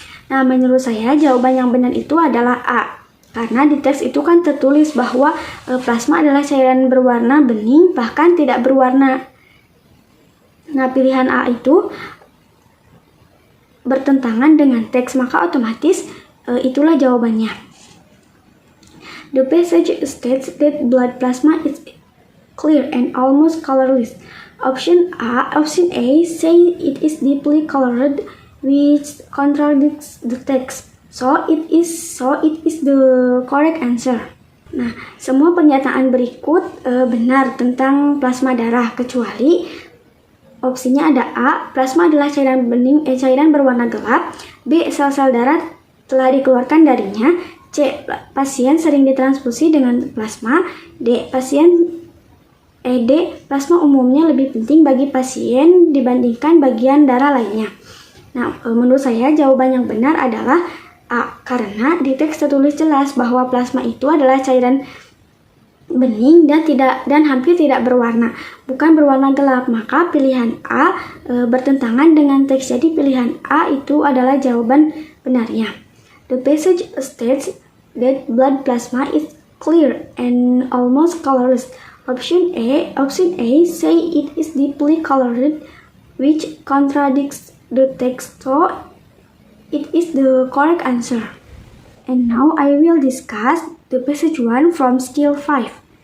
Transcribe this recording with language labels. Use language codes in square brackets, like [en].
[id] Nah, menurut saya jawaban yang benar itu adalah A. Karena di teks itu kan tertulis bahwa plasma adalah cairan berwarna bening, bahkan tidak berwarna. Nah, pilihan A itu bertentangan dengan teks, maka otomatis itulah jawabannya. [en] The passage states that blood plasma is clear and almost colorless. Option A say it is deeply colored, which contradicts the text. So it is the correct answer. [id] Nah, semua pernyataan berikut benar tentang plasma darah kecuali opsinya ada A, plasma adalah cairan bening, cairan berwarna gelap. B, sel-sel darah telah dikeluarkan darinya. C, pasien sering ditransfusi dengan plasma. D, plasma umumnya lebih penting bagi pasien dibandingkan bagian darah lainnya. Nah, menurut saya jawaban yang benar adalah A, karena di teks tertulis jelas bahwa plasma itu adalah cairan bening dan hampir tidak berwarna, bukan berwarna gelap. Maka pilihan A bertentangan dengan teks. Jadi pilihan A itu adalah jawaban benarnya. [en] The passage states that blood plasma is clear and almost colorless. Option A say it is deeply colored, which contradicts the text. So it is the correct answer. And now I will discuss the passage 1 from skill 5.